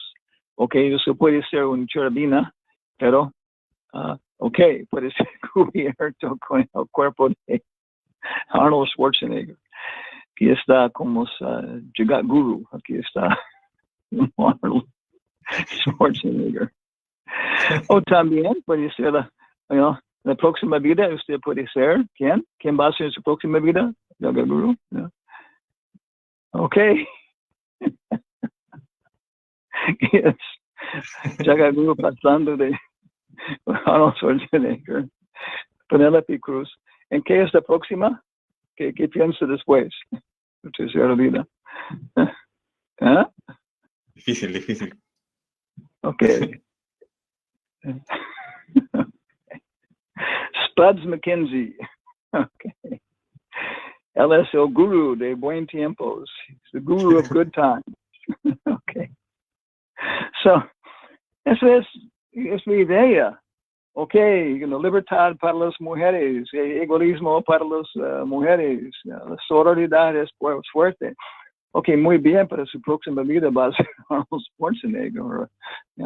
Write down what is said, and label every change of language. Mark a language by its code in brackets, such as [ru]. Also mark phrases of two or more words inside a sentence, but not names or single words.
[es] Ok, eso puede ser un cherubina, pero, ok, puede ser cubierto con el cuerpo de Arnold Schwarzenegger. Aquí está como Jagat Guru, aquí está Arnold Schwarzenegger. O también puede ser la próxima vida, usted puede ser, ¿quién? ¿Quién va a ser su próxima vida? Jagat Guru. ¿No? Ok. Yes. Jagat Guru pasando de Arnold Schwarzenegger, Penélope Cruz. ¿En qué es la próxima? ¿Qué piensa después? Tercera vida. ¿Eh? Difícil. Ok. Spuds McKenzie. Okay. Él es el guru de buen tiempos. [en] He's the guru of good times. Okay. So, [es] eso es la idea. Ok, libertad para las mujeres, egoísmo para las mujeres, la sororidad es fuerte. Ok, muy bien, para su próxima vida va a ser Arnold Schwarzenegger. Yeah.